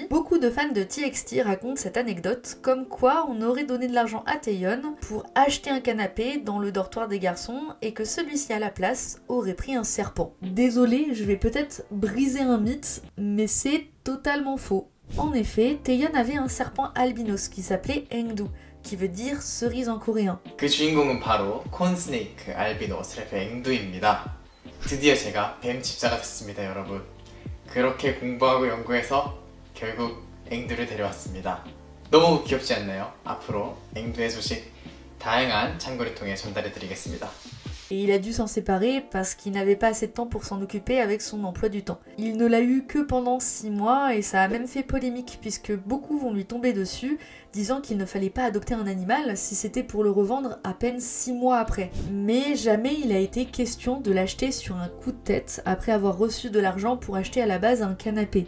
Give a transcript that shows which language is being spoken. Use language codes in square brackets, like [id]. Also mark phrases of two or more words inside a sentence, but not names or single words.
[fr] Beaucoup de fans de TXT racontent cette anecdote, comme quoi on aurait donné de l'argent à Taeyeon pour acheter un canapé dans le dortoir des garçons et que celui-ci à la place aurait pris un serpent. Désolée, je vais peut-être briser un mythe, mais c'est totalement faux. En effet, Taeyeon avait un serpent albinos qui s'appelait Engdu, qui veut dire cerise en coréen. [ko] 그 주인공은 바로 콘스네이크 알비노 래퍼 앵두입니다. 드디어 제가 뱀 집사가 됐습니다, 여러분. 그렇게 공부하고 연구해서 결국 앵두를 데려왔습니다. 너무 귀엽지 않나요? 앞으로 앵두의 소식 다양한 창구를 통해 전달해 드리겠습니다. [fr] Et il a dû s'en séparer parce qu'il n'avait pas assez de temps pour s'en occuper avec son emploi du temps. Il ne l'a eu que pendant 6 mois et ça a même fait polémique puisque beaucoup vont lui tomber dessus disant qu'il ne fallait pas adopter un animal si c'était pour le revendre à peine 6 mois après. Mais jamais il a été question de l'acheter sur un coup de tête après avoir reçu de l'argent pour acheter à la base un canapé.